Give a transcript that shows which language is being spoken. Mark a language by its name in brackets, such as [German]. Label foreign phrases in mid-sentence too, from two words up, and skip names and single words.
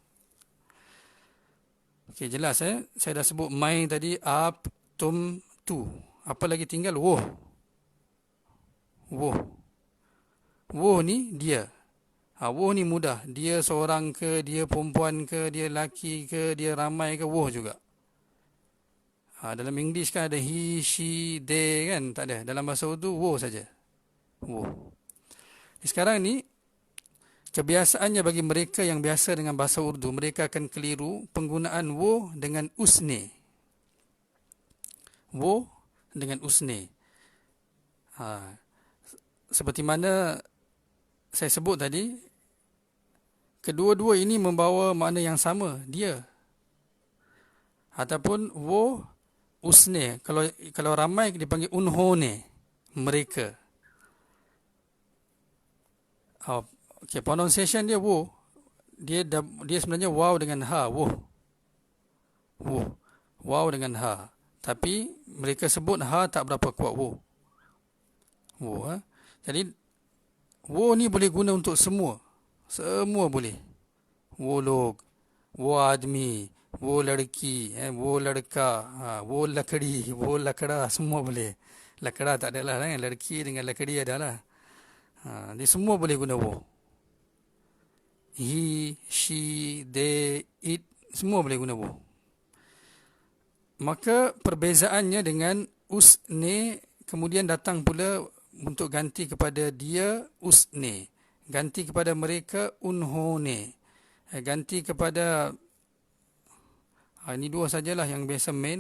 [Malay] Okey, jelas saya dah sebut my tadi, [Urdu] آپ، تم، تو. [Malay] Apa lagi tinggal? Woh. Woh. Woh ni dia. Woh ni mudah. Dia seorang ke, dia perempuan ke, dia lelaki ke, dia ramai ke, woh juga. Dalam English kan ada [English] he, she, they [Malay] kan? Tak ada. Dalam bahasa Urdu, woh saja. Woh. Sekarang ni, kebiasaannya bagi mereka yang biasa dengan bahasa Urdu, mereka akan keliru penggunaan woh dengan usne. Woh dengan usne. Seperti mana saya sebut tadi, kedua-dua ini membawa makna yang sama, dia. Ataupun [Urdu] وہ، اس نے. [Malay] Kalau ramai dipanggil unhone, mereka. Okay, pronunciation dia woh. Dia sebenarnya waw dengan ha, woh. Woh. Waw dengan ha. Tapi mereka sebut ha tak berapa kuat, woh. Woh. Jadi woh ni boleh guna untuk semua. Semua boleh. [Urdu] وہ لوگ، وہ آدمی، وہ لڑکی، وہ لڑکا، وہ لکڑی، وہ لکڑا, [Malay] semua boleh. Lakda tak adalah kan, ladki dengan lakdi adalah. Dia semua boleh guna woh. [English] He, she, they, it, [Malay] semua boleh guna woh. Maka perbezaannya dengan usne, kemudian datang pula untuk ganti kepada dia usne, ganti kepada mereka unhone, ganti kepada ini dua sajalah yang biasa main.